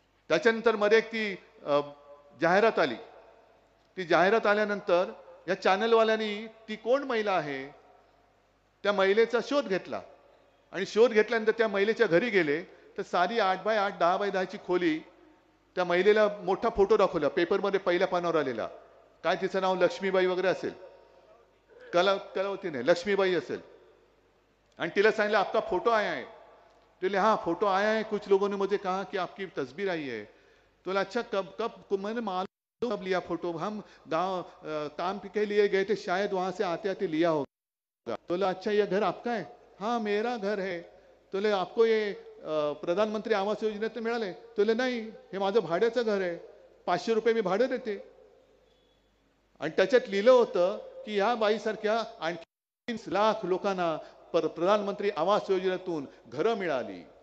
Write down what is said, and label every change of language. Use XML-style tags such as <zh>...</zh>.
<mr>त्याच्यानंतर मध्ये एक ती जाहिरात आली. ती जाहिरात आल्यानंतर या चॅनलवाल्यांनी ती कोण महिला आहे त्या महिलेचा शोध घेतला आणि शोध घेतल्यानंतर त्या महिलेच्या घरी गेले तर सारी 8x8 10x10 ची खोली, त्या महिलेला मोठा फोटो दाखवला पेपरमध्ये पहिल्या पानावर आलेला. काय तिचं नाव लक्ष्मीबाई वगैरे असेल, कलावती नाही, लक्ष्मीबाई असेल, आणि तिला सांगितलं</mr> <hi>आपका फोटो आया है. बोले हाँ फोटो आया है, कुछ लोगों ने मुझे कहा कि आपकी तस्वीर आई है. तो अच्छा कब कब मैंने मालूम कब लिया फोटो, हम गांव काम के लिए गए थे, शायद वहां से आते आते लिया होगा. तो अच्छा ये घर आपका है? हाँ मेरा घर है. तो आपको ये प्रधानमंत्री आवास</hi> <mr>योजनेत मिळाले? तो नाही, हे माझं भाड्याचं घर आहे, 500 रुपये मी भाडं देते. आणि त्याच्यात लिहिलं होतं की या बाईसारख्या आणखी 30 लाख लोकांना प्रधानमंत्री आवास योजनेतून घरं मिळाली.</mr>